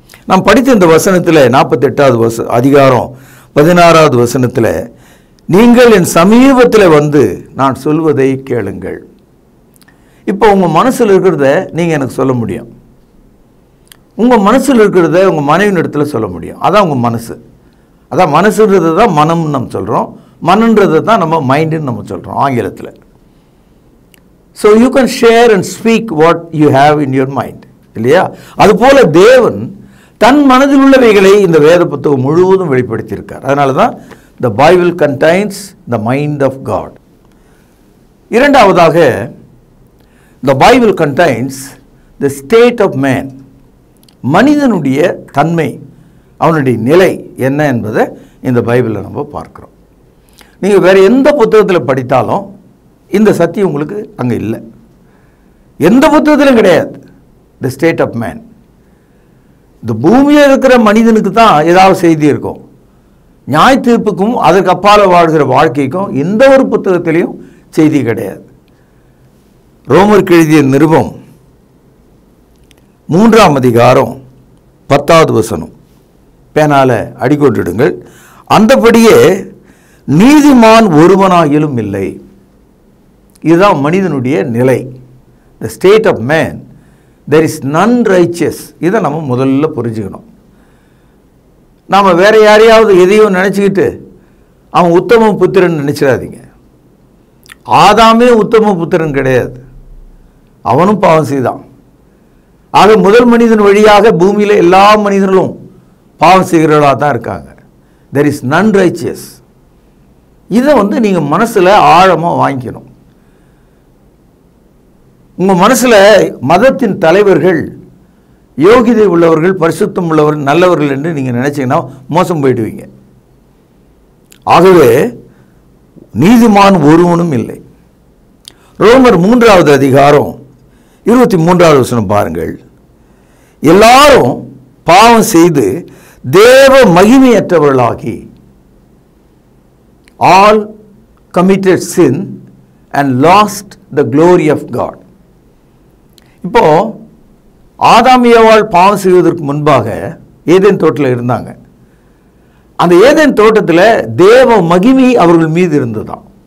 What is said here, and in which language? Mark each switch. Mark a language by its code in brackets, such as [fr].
[ta] நாம் படித்த இந்த வசனத்தில் 48வது அதிகாரம் 16வது வசனத்தில், நீங்கள் என் சமீபத்தில் வந்து நான் சொல்வதை கேளுங்கள். இப்போ உங்கள் மனசில் இருக்கிறத நீங்கள் எனக்கு சொல்ல முடியும். உங்கள் மனசில் இருக்கிறத உங்கள் மனைவியின் இடத்துல சொல்ல முடியும். அதான் உங்கள் மனசு. அதான் மனசுன்றது தான் மனம்னு நம்ம சொல்கிறோம். மனன்றது தான் நம்ம மைண்டுன்னு நம்ம சொல்கிறோம் ஆங்கிலத்தில். [en] So you can share and speak what you have in your mind. [ta] இல்லையா? அதுபோல தேவன் தன் மனதில் உள்ளவைகளை இந்த வேத புத்தகம் முழுவதும் வெளிப்படுத்தியிருக்கார். அதனால தான் [en] the Bible contains the mind of God. [ta] இரண்டாவதாக, [en] the Bible contains the state of man. [ta] மனிதனுடைய தன்மை, அவனுடைய நிலை என்ன என்பதை இந்த பைபிளில் நம்ம பார்க்கிறோம். நீங்கள் வேறு எந்த புத்தகத்தில் படித்தாலும் இந்த சத்தியம் உங்களுக்கு அங்கே இல்லை. எந்த புத்தகத்திலும் கிடையாது. [en] The state of man. [ta] இந்த பூமியில் இருக்கிற மனிதனுக்கு தான் ஏதாவது செய்தி இருக்கும். நியாய தீர்ப்புக்கும் அதற்கு அப்பால வாழ்கிற வாழ்க்கைக்கும் எந்த ஒரு புத்தகத்திலையும் செய்தி கிடையாது. ரோமருக்கு எழுதிய நிருபம் 3ஆம் அதிகாரம் 10வது வசனம், பேனால அடிக்கோட்டிடுங்கள். அந்தபடியே நீதிமான் ஒருவனாயிலும் இல்லை. இதுதான் மனிதனுடைய நிலை. [en] The state of man, there is none righteous. [ta] இதை நம்ம முதல்ல புரிஞ்சுக்கணும். நாம் வேற யாரையாவது எதையும் நினச்சிக்கிட்டு அவன் உத்தம புத்திரன் நினச்சிடாதீங்க. ஆதாமே உத்தம புத்திரன் கிடையாது, அவனும் பாவம் செய்தான். ஆக முதல் மனிதன் வழியாக பூமியில் எல்லா மனிதர்களும் பாவம் செய்கிறவர்களாக தான் இருக்காங்க. [en] there is none righteous. [ta] இதை நீங்கள் மனசில் ஆழமாக வாங்கிக்கணும். உங்கள் மனசில் மதத்தின் தலைவர்கள் யோகிதை உள்ளவர்கள், பரிசுத்தம் உள்ளவர்கள், நல்லவர்கள் என்று நீங்கள் நினைச்சீங்கன்னா மோசம் போயிடுவீங்க. ஆகவே நீதிமான் ஒருவனும் இல்லை. ரோமர் 3வது அதிகாரம் 23வது வசனம் பாருங்கள். எல்லாரும் பாவம் செய்து தேவ மகிமையற்றவர்களாகி, [en] all committed sin and lost the glory of God. [ta] இப்போ ஆதாம் ஏவாள் பாவம் செய்வதற்கு முன்பாக ஏதேன் தோட்டத்தில் இருந்தாங்க. அந்த ஏதேன் தோட்டத்தில் தேவ மகிமை அவர்கள் மீது இருந்ததாம்.